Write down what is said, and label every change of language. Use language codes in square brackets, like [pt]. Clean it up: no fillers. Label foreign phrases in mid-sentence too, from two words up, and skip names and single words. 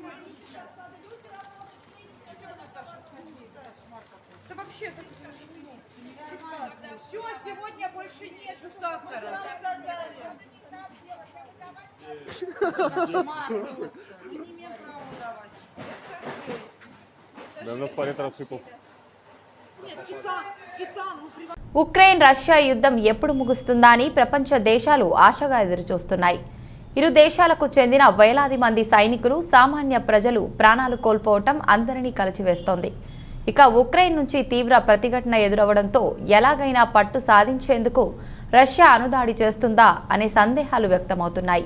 [ru] Это вообще все, сегодня больше нету сахара. Да у нас палет рассыпался. [te] ఉక్రెయిన్ రష్యా యుద్ధం ఎప్పుడు ముగుస్తుందా అని ప్రపంచ దేశాలు ఆశగా ఎదురుచూస్తున్నాయి. ఇరు దేశాలకు చెందిన వేలాది మంది సైనికులు, సామాన్య ప్రజలు ప్రాణాలు కోల్పోవటం అందరినీ కలిచివేస్తోంది. ఇక ఉక్రెయిన్ నుంచి తీవ్ర ప్రతిఘటన ఎదురవడంతో ఎలాగైనా పట్టు సాధించేందుకు రష్యా అణుదాడి చేస్తుందా అనే సందేహాలు వ్యక్తమవుతున్నాయి.